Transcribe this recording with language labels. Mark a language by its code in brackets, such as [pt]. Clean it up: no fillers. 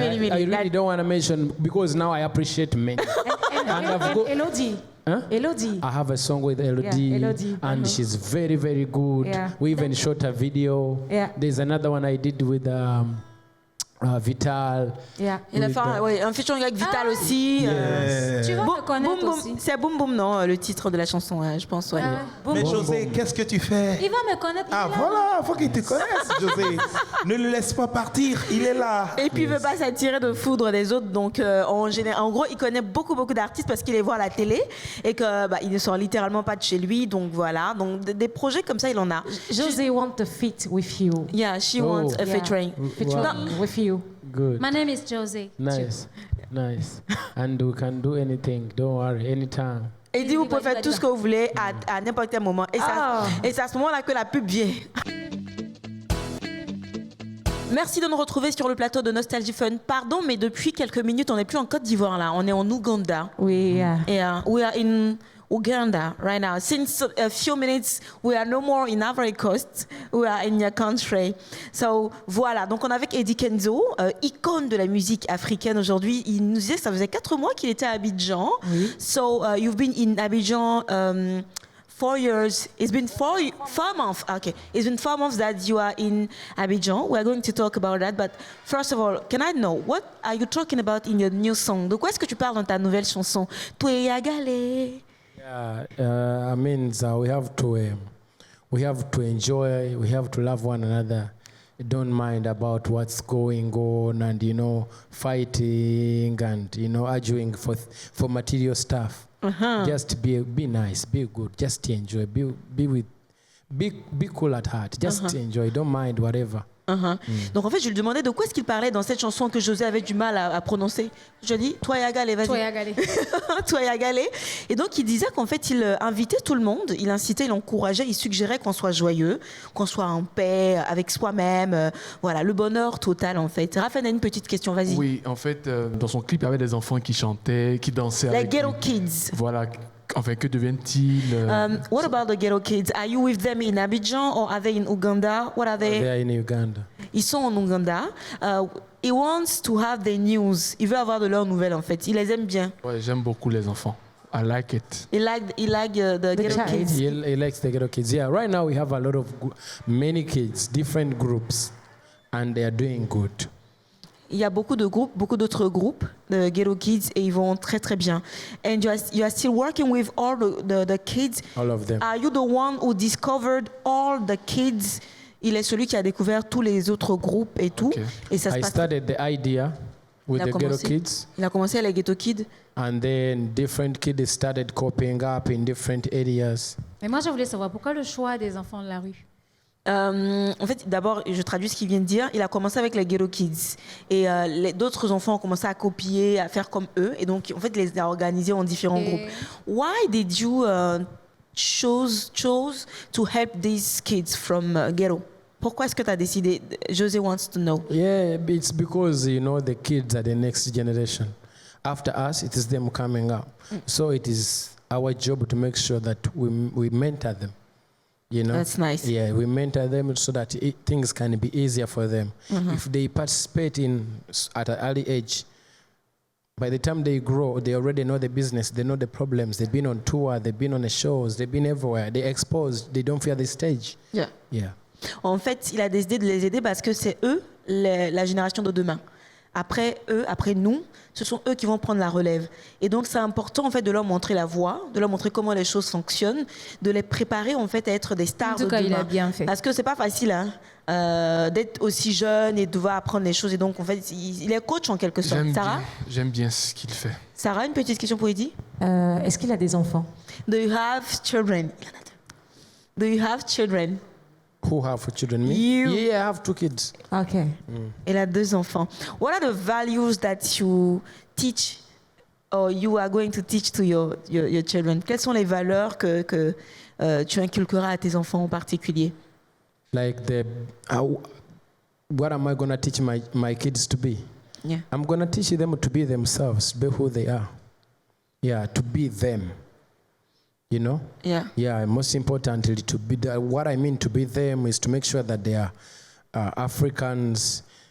[en] I really don't want to mention because now I appreciate many. And I've got- Elodie. Huh? Elodie. I have a song with Elodie, Yeah, Elodie. and she's very, very good. Yeah. We even shot a video. Yeah. There's another one I did with Vital. Yeah. [fr] Il a [en] with [fr] fait un featuring avec Vital aussi. Tu vas me connaître Boum, aussi. c'est Boum Boum, non, le titre de la chanson, je pense. Ouais. Boum Mais Boum. José, qu'est-ce que tu fais? Il va me connaître. Ah il est là. voilà, faut qu'il te connaisse, José. Ne le laisse pas partir, il est là. Et puis il veut pas s'attirer de foudre des autres, donc en gros il connaît beaucoup d'artistes parce qu'il les voit à la télé et que il ne sort littéralement pas de chez lui, donc voilà, donc des projets comme ça il en a. [en] José want to fit with you. Yeah, she Oh. wants a Yeah. featuring. Featuring No. with you. Good. My name is José. Nice. And we can do anything. Don't worry, anytime. [fr] Et dit vous pouvez faire tout ce que vous voulez à n'importe quel moment. Et c'est à ce moment-là que la pub vient. Merci de nous retrouver sur le plateau de Nostalgie Fun. Pardon, mais depuis quelques minutes, on n'est plus en Côte d'Ivoire là, on est en Ouganda. Oui. [en] Yeah, we are in Uganda right now. Since a few minutes, we are no more in Ivory Coast. We are in your country. So voilà. [fr] Donc on est avec Eddie Kenzo, icône de la musique africaine aujourd'hui. Il nous disait que ça faisait 4 mois qu'il était à Abidjan. Oui. [en] So you've been in Abidjan 4 years. It's been 4 months. Okay, it's been 4 months that you are in Abidjan. We are going to talk about that. But first of all, can I know what are you talking about in your new song? [fr] De quoi est-ce que tu parles dans ta nouvelle chanson? [en] Toyagale. Yeah, I mean, we have to enjoy. We have to love one another. don't mind about what's going on and, fighting and, arguing for material stuff. Just be nice, be good, just enjoy, be cool at heart, just enjoy, don't mind whatever. [fr] Donc en fait, je lui demandais de quoi est-ce qu'il parlait dans cette chanson que José avait du mal à prononcer. Je lui ai dit, toi Yagale, vas-y. Toi Yagale. Toi Yagale. Et donc il disait qu'en fait, il invitait tout le monde, il incitait, il encourageait, il suggérait qu'on soit joyeux, qu'on soit en paix avec soi-même. Voilà, le bonheur total en fait. Raphaël a une petite question, vas-y. Oui, en fait, dans son clip, il y avait des enfants qui chantaient, qui dansaient. Les avec lui. [en] kids. [fr] Voilà. Enfin, que deviennent-ils [en] What about the ghetto kids? Are you with them in Abidjan or are they in Uganda? What are they? They are in Uganda. [fr] Ils sont en Ouganda. [en] He wants to have the news. [fr] Il veut avoir de leurs nouvelles en fait. Il les aime bien. Ouais, j'aime beaucoup les enfants. [en] I like it. He like the ghetto kids. He likes the ghetto kids. Yeah, right now we have a lot of many kids, different groups, and they are doing good. [fr] Il y a beaucoup d'autres groupes de ghetto kids et ils vont très très bien. [en] And you are still working with all the kids. All of them. Are you the one who discovered all the kids? [fr] Il est celui qui a découvert tous les autres groupes et tout. Okay. Et ça se [en] I [fr] passe. [en] started the idea with the ghetto kids. [fr] Il a commencé avec les ghetto kids. [en] And then different kids started copying up in different areas. [fr] Mais moi, je voulais savoir pourquoi le choix des enfants de la rue. En fait, d'abord, je traduis ce qu'il vient de dire. Il a commencé avec les ghetto kids. Et d'autres enfants ont commencé à copier, à faire comme eux. Et donc, en fait, il les a organisés en différents groupes. [en] Why did you chose to help these kids from ghetto? [fr] Pourquoi est-ce que tu as décidé? [en] José wants to know. Yeah, it's because, the kids are the next generation. After us, it is them coming up. So it is our job to make sure that we mentor them. That's nice. Yeah, we mentor them so that things can be easier for them. If they participate at an early age, by the time they grow, they already know the business, they know the problems. They've been on tour, they've been on the shows, they've been everywhere. They're exposed, they don't fear the stage. Yeah. Yeah. [fr] En fait, il a décidé de les aider parce que c'est eux, la génération de demain. Après eux, après nous, ce sont eux qui vont prendre la relève. Et donc, c'est important en fait de leur montrer la voie, de leur montrer comment les choses fonctionnent, de les préparer en fait à être des stars de demain. En tout cas, il a bien fait. Parce que c'est pas facile d'être aussi jeune et de devoir apprendre les choses. Et donc, en fait, il est coach en quelque sorte. Sarah, j'aime bien ce qu'il fait. Sarah, une petite question pour Eddy. Est-ce qu'il a des enfants? [en] Do you have children? Do you have children? Who have children? Me? You. Yeah, I have 2 kids. Okay. [fr] Elle a 2 enfants. [en] What are the values that you teach or you are going to teach to your children? [fr] Quelles sont les valeurs que tu inculqueras à tes enfants en particulier? [en] Like what am I going to teach my kids to be? Yeah. I'm going to teach them to be themselves, be who they are. Yeah, to be them. Yeah. Yeah, most importantly, to be what I mean to be them is to make sure that they are Africans.